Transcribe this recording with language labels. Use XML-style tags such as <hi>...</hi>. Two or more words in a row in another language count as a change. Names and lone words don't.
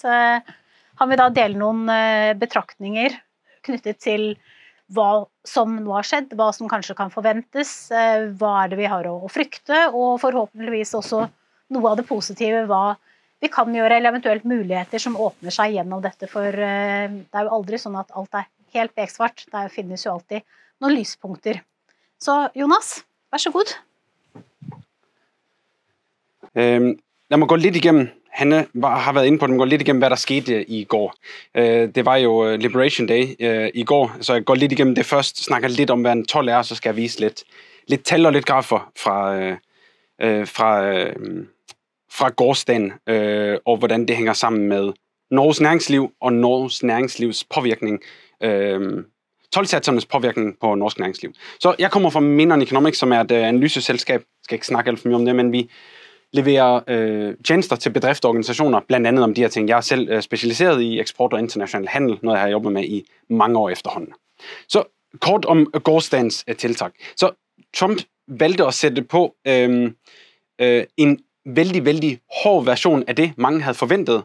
<no>Han vil da dele noen betraktninger knyttet til hva som nå har skjedd, hva som kanskje kan forventes, hva det vi har å frykte, og forhåpentligvis også noe av det positive, hva vi kan gjøre, eller eventuelt muligheter som åpner seg gjennom dette, for det jo aldri sånn at alt helt beksvart, det finnes jo alltid noen lyspunkter. Så Jonas, vær så god.</no> <da>Lad mig gå lidt igennem. Hanne har været inde på den, går lidt igennem, hvad der skete i går. Det var jo Liberation Day i går, så jeg går lidt igennem det først, snakker lidt om, hvad en told er, så skal jeg vise lidt tal og lidt grafer fra gårsdagen, og hvordan det hænger sammen med Norges næringsliv og Norges næringslivs påvirkning, toldsatsernes påvirkning på norsk næringsliv. Så jeg kommer fra Mindon Economics, som er et analyseselskab. Jeg skal ikke snakke alt for mye om det, men vi leverer tjenester til bedrifter og organisationer, blandt andet om de her ting. Jeg er selv specialiseret i eksport og international handel, noget jeg har jobbet med i mange år efterhånden. Så kort om gårsdagens tiltag. Så Trump valgte at sætte på en vældig, vældig hård version af det, mange havde forventet.</da>